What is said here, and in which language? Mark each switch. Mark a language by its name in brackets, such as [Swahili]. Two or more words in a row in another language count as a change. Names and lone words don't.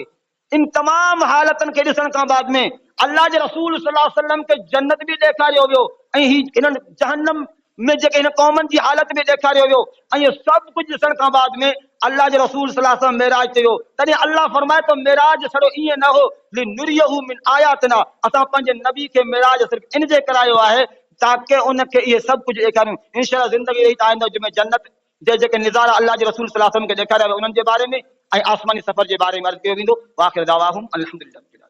[Sindhi] इन तमाम हालतनि खे ॾिसण खां बाद में अल्लाह जे रसूल [Arabic] صلى الله عليه وسلم [Sindhi] खे जन्नत भी ॾेखारियो वियो ऐं ही इन्हनि जहन्नम में जेके हिन क़ौमनि जी हालत भी ॾेखारियो वियो ऐं इहो सभु कुझु ॾिसण खां बाद में अल्लाह जे रसूल [Arabic] صلى الله عليه وسلم [Sindhi] मेराज ते वियो। तॾहिं अल्लाह फरमाए तो मेराज छड़ो ईअं न हो [Arabic] لنريه من آياتنا, [Sindhi] असां पंहिंजे नबी खे मेराज सिर्फ़ इन जे करायो आहे ताकि उनखे इहे सभु कुझु ॾेखारियूं। इंशाअल्लाह ज़िंदगी रही त आईंदा जंहिंमें जन्नत जे जेके निज़ारा अल्लाह जे रसूल [Arabic] صلى الله عليه وسلم [Sindhi] खे ॾेखारिया विया उन्हनि जे बारे में ऐं आसमानी सफ़र जे बारे में अर्ज़ु कयो वेंदो। [Arabic] وآخر دعواهم الحمد لله.